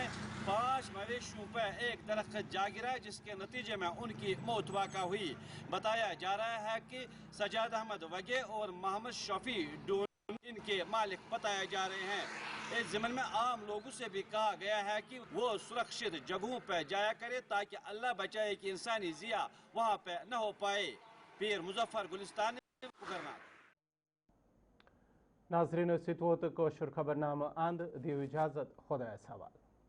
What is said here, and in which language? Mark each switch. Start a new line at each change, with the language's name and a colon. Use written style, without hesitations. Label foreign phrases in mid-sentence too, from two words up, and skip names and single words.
Urdu: 5 مویشیوں پہ ایک درخت جا گرا جس کے نتیجے میں ان کی موت واقع ہوئی بتایا جا رہا ہے کہ سجاد احمد وگے اور محمد شفیع ڈون ان کے مالک بتائے جا رہے ہیں اس ضمن میں عام لوگوں سے بھی کہا گیا ہے کہ وہ سرکشت جگہوں پہ جایا کرے تاکہ اللہ بچائے کہ انسانی ضیاع وہاں پہ نہ ہو پائے پیر مظفر گلستان کرنا
Kashmiri: ناظرین ست ووت کٲشُر خبرنامہ اند دیو اجازت خدایس حوالہ